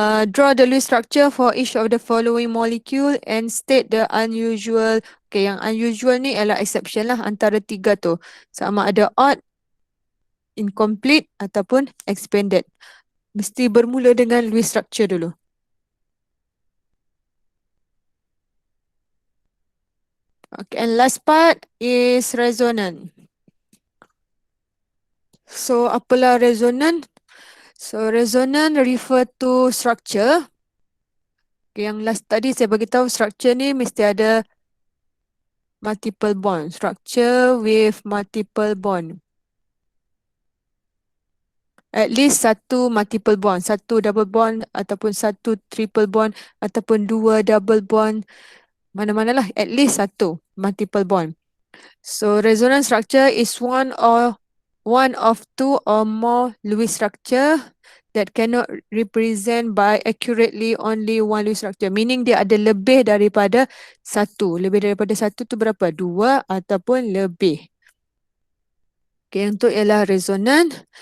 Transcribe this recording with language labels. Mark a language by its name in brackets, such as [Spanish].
[English] Draw the Lewis structure for each of the following molecule and state the unusual. [Malay] Okay, yang unusual ni adalah exception lah antara tiga tu. Sama ada odd, incomplete ataupun expanded. Mesti bermula dengan Lewis structure dulu. [English] Okay, and last part is resonant. So, apalah resonant? So, resonant refer to structure. [Malay] Okay, yang last tadi saya bagi tahu structure ni mesti ada multiple bond. [English] Structure with multiple bond. At least [Malay] satu multiple bond. Satu double bond ataupun satu triple bond ataupun dua double bond. Mana-manalah. [English] At least satu multiple bond. So, resonance structure is one of two or more Lewis structure that cannot represent by accurately only one Lewis structure. [Malay] Meaning dia ada lebih daripada satu. Lebih daripada satu tu berapa? Dua ataupun lebih. Okay, untuk ialah resonant.